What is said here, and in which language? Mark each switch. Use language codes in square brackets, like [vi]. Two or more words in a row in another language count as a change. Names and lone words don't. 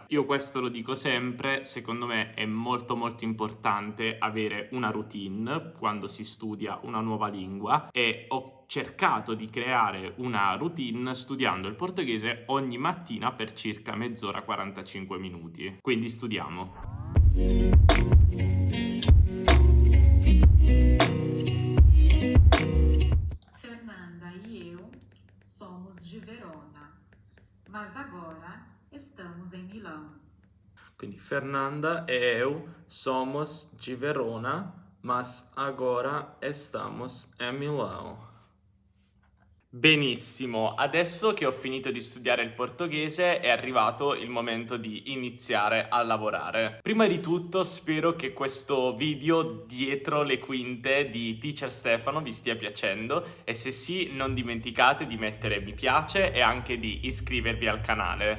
[it] Io questo lo dico sempre, secondo me è molto molto importante avere una routine quando si studia una nuova lingua e ho cercato di creare una routine studiando il portoghese ogni mattina per circa mezz'ora, 45 minuti. Quindi studiamo. [pt] Fernanda e eu somos de Verona, mas agora estamos em Milão. Quindi Fernanda e eu somos de Verona, mas agora estamos em Milão. [it] Benissimo, adesso che ho finito di studiare il portoghese è arrivato il momento di iniziare a lavorare. Prima di tutto spero che questo video dietro le quinte di Teacher Stefano vi stia piacendo e se sì non dimenticate di mettere mi piace e anche di iscrivervi al canale.